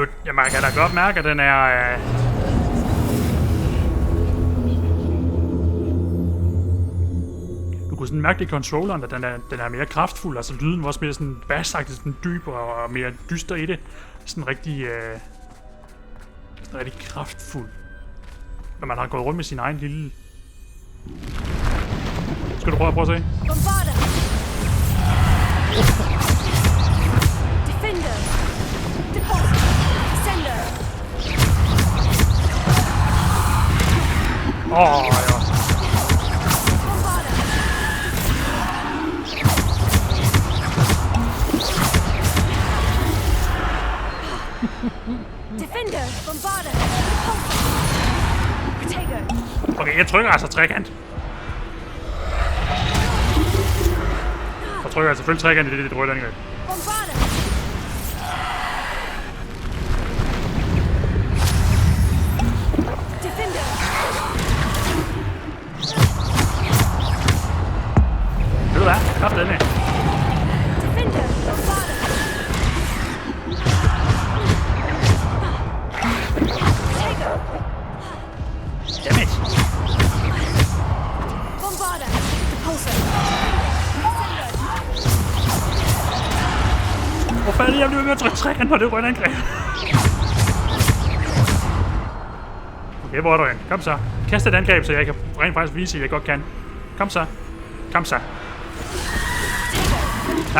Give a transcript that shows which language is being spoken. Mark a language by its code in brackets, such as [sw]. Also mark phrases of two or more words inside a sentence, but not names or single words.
[da] Ja, man kan da godt mærke, at den er... Du kunne sådan mærke det i controlleren, at den er mere kraftfuld. Altså lyden var også mere sådan bassagtig, sådan dyb og mere dyster i det. Sådan rigtig kraftfuld. Når man har gået rundt med sin egen lille... Skal du prøve at se? Bombarder! Defender! Deposit! Sender! Åh, ja. Bombarder! Defender! Bombarder! Protego! Okay, jeg trykker altså trekant. Jeg trykker altså selvfølgelig trekant i det røde angreb. Bombarder! Defender! Ved du hvad? Kraft den her. Defender! Bombarder! Protego! Dammit. Bombarder! Deposit! Hvor fanden jeg blev ved at trykke trekant på det røde angreb? Okay, hvor er du hen? Kom så. Kast et angreb, så jeg kan rent faktisk vise, at jeg godt kan. Kom så. Kom så. Tak.